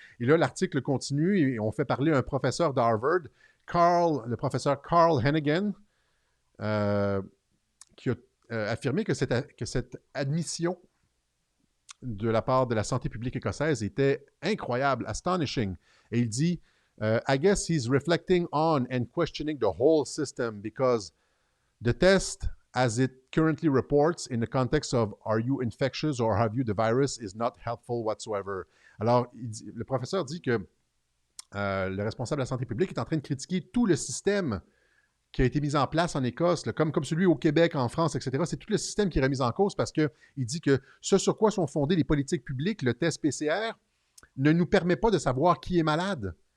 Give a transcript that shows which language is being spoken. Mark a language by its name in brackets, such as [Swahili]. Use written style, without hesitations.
[French] Et là, l'article continue et on fait parler un professeur d'Harvard, le professeur Carl Hennigan, qui a affirmé que cette admission de la part de la santé publique écossaise était incroyable, astonishing. Et il dit [English] I guess he's reflecting on and questioning the whole system because the test, as it currently reports in the context of are you infectious or have you the virus, is not helpful whatsoever. [French] Alors, le professeur dit que le responsable de la santé publique est en train de critiquer tout le système qui a été mis en place en Écosse, là, comme celui au Québec, en France, etc. C'est tout le système qui est remis en cause parce qu'il dit que ce sur quoi sont fondées les politiques publiques, le test PCR, ne nous permet pas de savoir qui est malade.